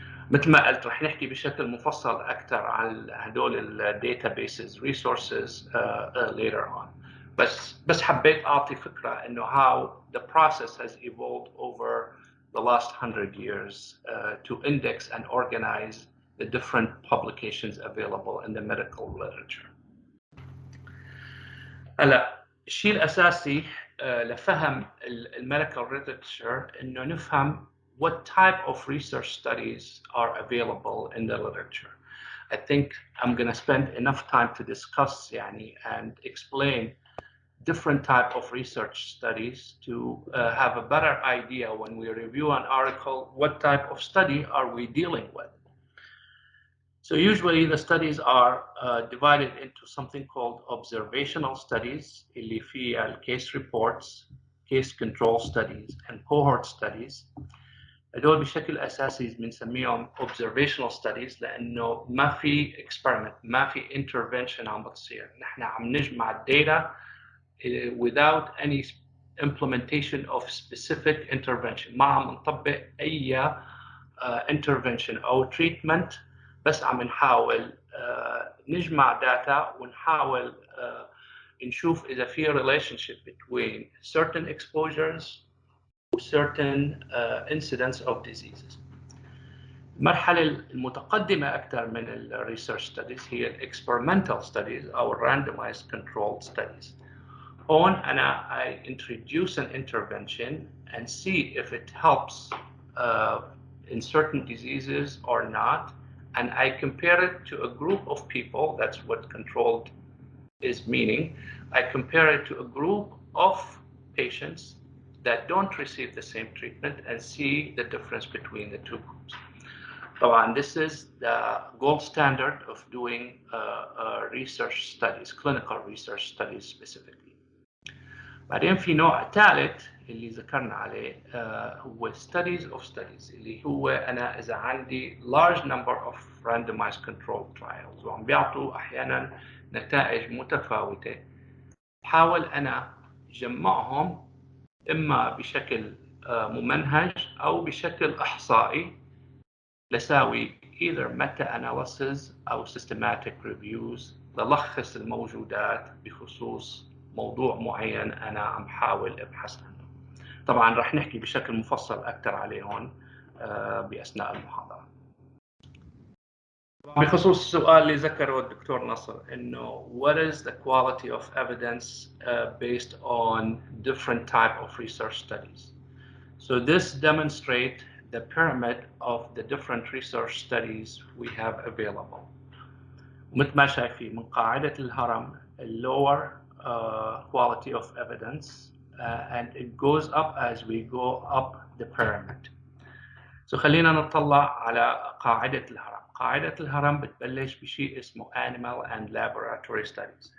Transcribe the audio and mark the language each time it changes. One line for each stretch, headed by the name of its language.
Arabic: مثل ما قلت رح نحكي بشكل مفصل أكثر عن هدول الداتابيسز
English: resources later on.
Arabic: بس حبيت أعطي فكرة إنه
English: how the process has evolved over the last 100 years to index and organize the different publications available in the medical literature.
Arabic: هلا الشيء الأساسي لفهم الميديكال
English: literature
Arabic: إنه نفهم
English: what type of research studies are available in the literature. I think I'm going to spend enough time to discuss يعني and explain different type of research studies to have a better idea when we review an article, what type of study are we dealing with. So usually the studies are divided into something called observational studies,
Arabic: اللي فيها
English: case reports, case control studies, and cohort studies.
Arabic: هدول بشكل أساسي بنسميهم observational studies لأنه ما في experiment, ما في intervention عم بتصير. نحن عم نجمع
English: data without any implementation of specific intervention.
Arabic: ما عم نطبق أي intervention أو treatment، بس عم نحاول نجمع data ونحاول نشوف إذا في
English: relationship between certain exposures
Arabic: و
English: certain incidents of diseases.
Arabic: المرحلة المتقدمة أكثر من ال research studies هي ال experimental studies أو randomized controlled studies.
English: On I introduce an intervention and see if it helps in certain diseases or not, and I compare it to a group of people. That's what controlled is meaning. I compare it to a group of patients that don't receive the same treatment and see the difference between the two groups. So this is the gold standard of doing research studies, clinical research studies specifically.
Arabic: بعدين في نوع ثالث اللي ذكرنا عليه هو
English: studies of studies
Arabic: اللي هو أنا إذا عندي
English: large number of randomized controlled trials
Arabic: وعم بيعطوا أحيانا نتائج متفاوتة، بحاول أنا جمعهم إما بشكل ممنهج أو بشكل إحصائي لساوي either meta-analysis أو systematic reviews للخص الموجودات بخصوص موضوع معين أنا عم حاول أبحث عنه. طبعاً رح نحكي بشكل مفصل أكثر عليهم بأثناء المحاضرة. بخصوص السؤال اللي ذكره الدكتور نصر إنه
English: what is the quality of evidence based on different type of research studies. So this demonstrates the pyramid of the different research studies we have available.
Arabic: مثل ما شايفين من قاعدة الهرم
English: lower quality of evidence and it goes up as we go up the pyramid.
Arabic: So خلينا نطلع على قاعدة الهرم. قاعدة الهرم بتبلش بشيء اسمه
English: animal and laboratory studies.